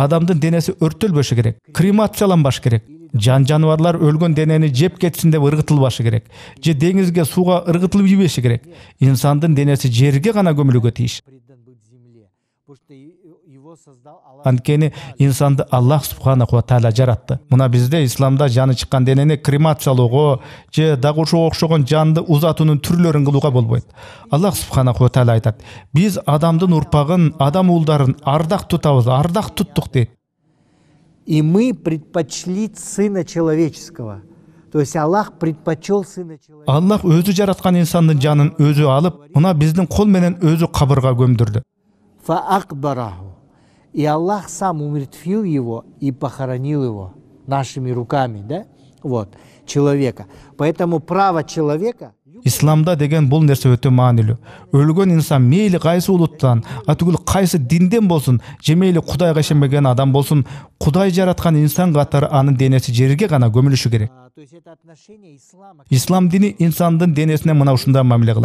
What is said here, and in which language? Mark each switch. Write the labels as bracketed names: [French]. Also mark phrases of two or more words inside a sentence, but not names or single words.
[Kyrgyz] Адамдын денеси өртөлбөшү керек, кремацияланбаш керек. Жан жаныбарлар өлгөн денени жеп кетсин деп ыргытылбашы керек. Же деңизге, сууга ыргытылып жибеши керек. Инсандын денеси жерге гана көмүлүүгө тийиш. Анткени инсанды Аллах [Arabic] سبحانه وتعالى [Kyrgyz] жаратты. Мына бизде исламда жаны чыккан денени кремациялоого же дагы ошого окшогон жанды узатуунун түрлөрүн кылууга болбойт. Аллах [Arabic] سبحانه وتعالى [Kyrgyz] айтат: "Биз адамдын урпагын, адам уулдарын ардак тутабыз, ардак туттук" дейт. [Russian] И мы предпочли Сына Человеческого. То есть Аллах предпочел Сына Человеческого. [Kyrgyz] Аллах өзү жараткан инсандын жанын өзү алып, мына биздин кол менен өзү кабырга көмдүрдү. Фаакбараху. [Russian] И Аллах сам умертвил его и похоронил его нашими руками, да? Вот, человека. Поэтому право человека... [Kyrgyz] Исламда деген бул нерсе өтө маанилүү. Өлгөн инсан мейли кайсы улуттан, атүгүл кайсы динден болсун, же мейли Кудайга ишенбеген адам болсун, Кудай жараткан инсан катары анын денеси жерге гана көмүлүшү керек. Ислам дини инсандын денесине мына ушундай мамиле кылат.